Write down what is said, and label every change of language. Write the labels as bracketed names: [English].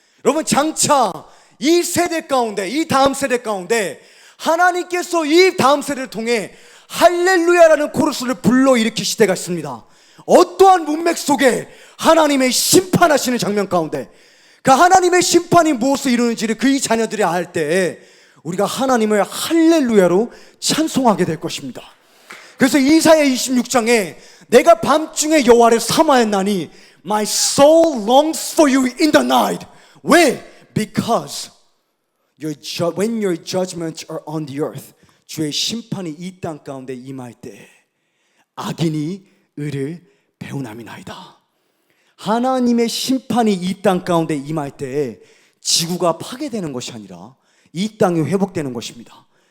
[Korean] 여러분, 장차 이 세대 가운데, 이 다음 세대 가운데 하나님께서 이 다음 세대를 통해 할렐루야라는 코러스를 불러일으킬 때가 있습니다. 어떠한 문맥 속에 하나님의 심판하시는 장면 가운데 그 하나님의 심판이 무엇을 이루는지를 그의 자녀들이 알 때 우리가 하나님을 할렐루야로 찬송하게 될 것입니다. 그래서 이사야 26장에 내가 밤중에 여호와를 사모하였나니 [English] My soul longs for you in the night. [Korean] 왜? [English] Because when your judgments are on the earth, [Korean] 주의 심판이 이 땅 가운데 임할 때 악인이 의를 배운함이나이다. 하나님의 심판이 이 땅 가운데 임할 때 지구가 파괴되는 것이 아니라 이 땅이 회복되는 것입니다.